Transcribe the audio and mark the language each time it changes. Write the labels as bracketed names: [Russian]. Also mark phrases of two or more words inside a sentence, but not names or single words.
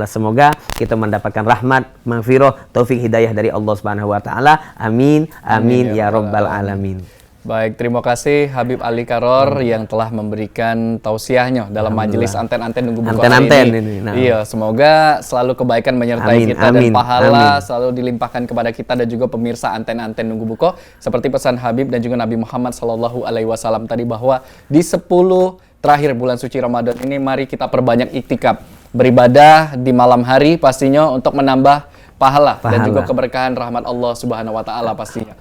[Indonesian] Semoga kita mendapatkan rahmat, maghfirah, taufik hidayah dari Allah [Arabic] سبحانه وتعالى. آمين آمين يا رب العالمين. [Indonesian] Baik, terima kasih Habib Ali Karor yang telah memberikan tausiahnya dalam majelis anten-anten nunggu buku hari ini. Iya, semoga selalu kebaikan menyertai kita dan pahala selalu dilimpahkan kepada kita dan juga pemirsa anten-anten nunggu buku. Seperti pesan Habib dan juga Nabi Muhammad [Arabic] صلى الله عليه وسلم [Indonesian] tadi, bahwa di 10 terakhir bulan suci Ramadan ini mari kita perbanyak iktikaf, beribadah di malam hari pastinya untuk menambah pahala dan juga keberkahan rahmat Allah [Arabic] سبحانه وتعالى [Indonesian] pastinya.